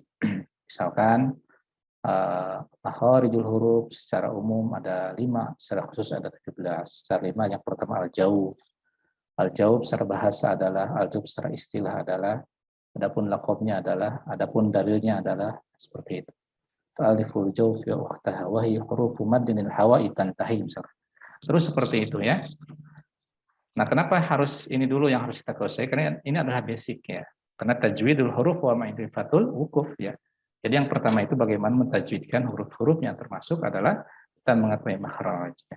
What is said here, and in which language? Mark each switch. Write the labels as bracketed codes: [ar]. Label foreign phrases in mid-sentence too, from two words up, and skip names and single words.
[id] Misalkan [ar] مخارج الحروف [id] secara umum ada 5, secara khusus ada 17. Secara 5 yang pertama al-jauf. Al-jauf secara bahasa adalah, al-jauf secara istilah adalah, adapun laqabnya adalah, adapun dalilnya adalah seperti itu. [ar] ألف الجوف وأختاها وهي حروف مد للهواء تنتهي misalkan. [id] Terus seperti itu ya. Nah, kenapa harus ini dulu yang harus kita kuasai? Karena ini adalah basic ya. Karena [ar] تجويد الحروف ومعرفة الوقوف [id] ya. Jadi yang pertama itu bagaimana mentajwidkan huruf-huruf yang termasuk adalah kita mengetahui makhraj.